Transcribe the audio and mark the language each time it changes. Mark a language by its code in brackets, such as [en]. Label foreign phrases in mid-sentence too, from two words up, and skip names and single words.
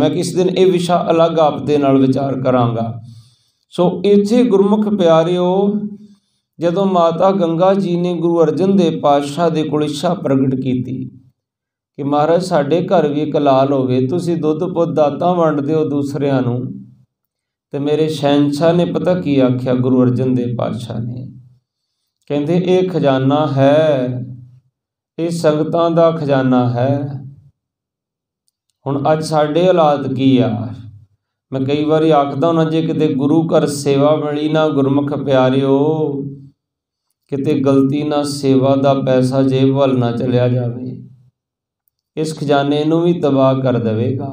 [pa] ਮੈਂ ਕਿਸ ਦਿਨ ਇਹ ਵਿਸ਼ਾ ਅਲੱਗ ਆਪ ਦੇ ਨਾਲ ਵਿਚਾਰ ਕਰਾਂਗਾ। ਸੋ ਇੱਥੇ ਗੁਰਮੁਖ ਪਿਆਰਿਓ, ਜਦੋਂ ਮਾਤਾ ਗੰਗਾ ਜੀ ਨੇ ਗੁਰੂ ਅਰਜਨ ਦੇਵ ਪਾਤਸ਼ਾਹ ਦੇ ਕੋਲ ਇੱਛਾ ਪ੍ਰਗਟ ਕੀ ਕਿ ਮਹਾਰਾਜ ਸਾਡੇ ਘਰ ਭੀ ਇੱਕ ਲਾਲ ਹੋਵੇ, ਤੁਸੀਂ ਦੁੱਧ ਪੁੱਤ ਦਾਤਾਂ ਵੰਡਦੇ ਹੋ ਦੂਸਰਿਆਂ ਨੂੰ। ਤੇ ਮੇਰੇ ਸ਼ਹਿਨਸ਼ਾਹ ਨੇ ਪਤਾ ਕੀ ਆਖਿਆ, ਗੁਰੂ ਅਰਜਨ ਦੇਵ ਪਾਤਸ਼ਾਹ ਨੇ, ਕਹਿੰਦੇ ਇਹ ਖ਼ਜ਼ਾਨਾ ਹੈ, ਇਹ ਸੰਗਤਾਂ ਦਾ ਖ਼ਜ਼ਾਨਾ ਹੈ। ਹੁਣ ਅੱਜ ਸਾਡੇ ਹਾਲਾਤ ਕੀ ਆ, ਮੈਂ ਕਈ ਵਾਰੀ ਆਖਦਾ ਹੁੰਦਾ, ਜੇ ਕਿਤੇ ਗੁਰੂ ਘਰ ਸੇਵਾ ਮਿਲੀ ਨਾ ਗੁਰਮੁਖ ਪਿਆਰਿਓ, ਕਿਤੇ ਗਲਤੀ ਨਾ ਸੇਵਾ ਦਾ ਪੈਸਾ ਜੇਬ ਵੱਲ ਨਾ ਚਲਿਆ ਜਾਵੇ, ਇਸ ਖ਼ਜ਼ਾਨੇ ਨੂੰ ਭੀ ਤਬਾਹ ਕਰ ਦੇਵੇਗਾ।